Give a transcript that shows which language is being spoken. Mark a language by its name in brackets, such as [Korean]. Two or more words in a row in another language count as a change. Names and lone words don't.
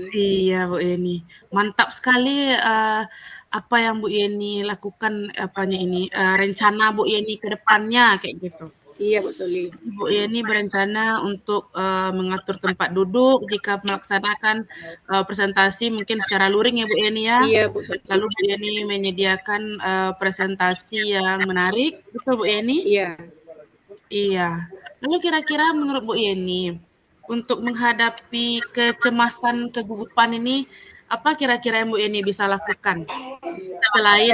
[Indonesian] Iya Bu Yeni, mantap sekali, apa yang Bu Yeni lakukan, rencana Bu Yeni ke depannya kayak gitu. Iya Bu Soli. Bu Yeni berencana untuk, mengatur tempat duduk jika melaksanakan, presentasi mungkin secara luring ya Bu Yeni ya. Iya Bu Soli. Lalu Bu Yeni menyediakan, presentasi yang menarik, betul Bu Yeni? Iya. Iya. Lalu kira-kira menurut Bu Yeni, untuk menghadapi kecemasan, kegugupan ini, apa kira-kira yang Bu Yeni bisa lakukan? Selain,